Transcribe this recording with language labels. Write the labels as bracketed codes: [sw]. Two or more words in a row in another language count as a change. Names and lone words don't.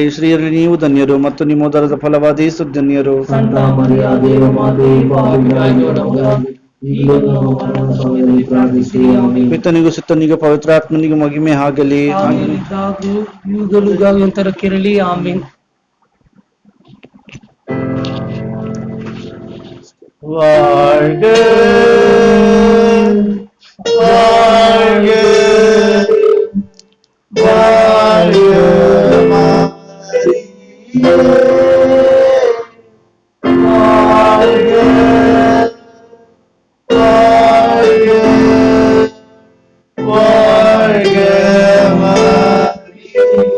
[kn] ಸ್ತ್ರೀಯರಲ್ಲಿ ನೀವು ಧನ್ಯರು ಮತ್ತು ನಿಮ್ಮ ಉದರದ ಫಲವಾದ ಯೇಸು ಧನ್ಯರು. ಸಂತ ಮರಿಯ ದೇವ ಮಾತೆಯೇ, ಪಾಪಿಗಳಾಗಿರೋ ನಮಗಾಗಿ ಈಗಲೂ ನಮ್ಮ ಮರಣದ ಸಮಯದಲ್ಲಿ ಪ್ರಾರ್ಥಿಸಿರಿ. ಆಮೆನ್. ಪಿತನಿಗೂ ಸುತ್ತನಿಗೂ ಪವಿತ್ರಾತ್ಮನಿಗೂ ಮಹಿಮೆ ಆಗಲಿ. ಆಗಿದ್ದಾಗೂ ಯುಗಯುಗಾಗೂ ಅಂತರಕ್ಕಿರಲಿ. ಆಮೆನ್. [ta] வாழ்க வாழ்க வாழ்க மாரியே, வாழ்க வாழ்க வாழ்க மாரியே.